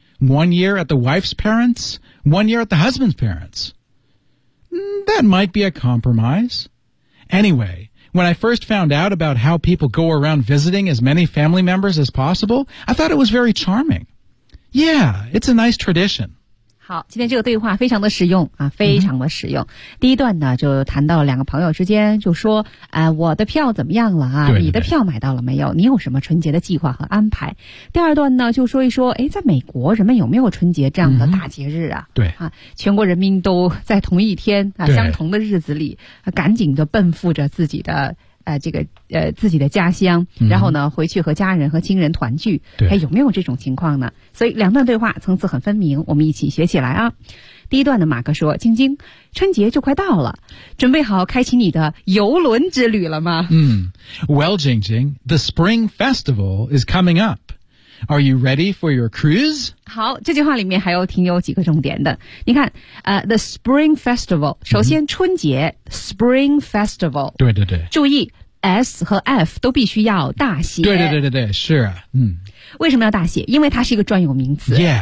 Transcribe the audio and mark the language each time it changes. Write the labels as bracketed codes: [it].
[en] 1 year at the wife's parents, 1 year at the husband's parents. That might be a compromise. Anyway... When I first found out about how people go around visiting as many family members as possible, I thought it was very charming. Yeah, it's a nice tradition. [zh] 好，今天这个对话非常的实用啊，非常的实用。 Mm-hmm. 第一段呢，就谈到两个朋友之间，就说，我的票怎么样了啊？对对对，你的票买到了没有？你有什么春节的计划和安排？第二段呢，就说一说，哎，在美国人们有没有春节这样的大节日啊？ Mm-hmm. 对啊，全国人民都在同一天啊，相同的日子里，赶紧的奔赴着自己的。自己的家乡，然后呢回去和家人和亲人团聚，还有没有这种情况呢？所以两段对话层次很分明，我们一起学起来啊。第一段的马克说，晶晶，春节就快到了，准备好开启你的游轮之旅了吗？ [en] Well, Jing Jing, the Spring Festival is coming up. Are you ready for your cruise? [zh] 好，这句话里面还有挺有几个重点的。你看the Spring Festival, 首先春节、Spring Festival, 对对对。注意S 和 F 都必须要大写。对对对对对，是啊，嗯。为什么要大写？因为它是一个专有名词。